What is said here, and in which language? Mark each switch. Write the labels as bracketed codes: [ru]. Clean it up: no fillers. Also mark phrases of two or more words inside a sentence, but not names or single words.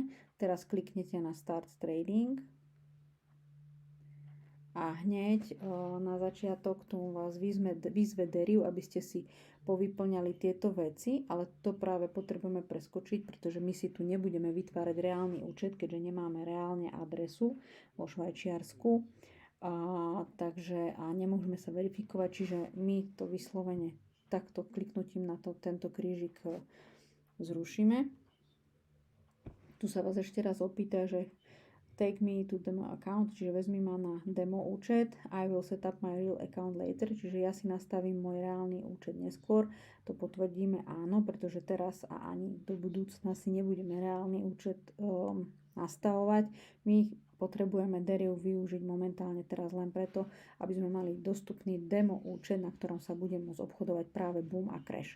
[sk] Teraz kliknete na Start Trading. A hneď na začiatok tomu vás vyzve Deriv, aby ste si povyplňali tieto veci, ale to práve potrebujeme preskočiť, pretože my si tu nebudeme vytvárať reálny účet, keďže nemáme reálne adresu vo Švajčiarsku. Takže nemôžeme sa verifikovať, čiže my to vyslovene takto kliknutím na tento krížik zrušíme. Tu sa vás ešte raz opýta, že [en] take me to demo account, [sk] čiže vezmi ma na demo účet. [en] I will set up my real account later, [sk] čiže ja si nastavím môj reálny účet neskôr. To potvrdíme áno, pretože teraz a ani do budúcna si nebudeme reálny účet nastavovať. My potrebujeme Deriv využiť momentálne teraz len preto, aby sme mali dostupný demo účet, na ktorom sa bude môcť obchodovať práve Boom a Crash.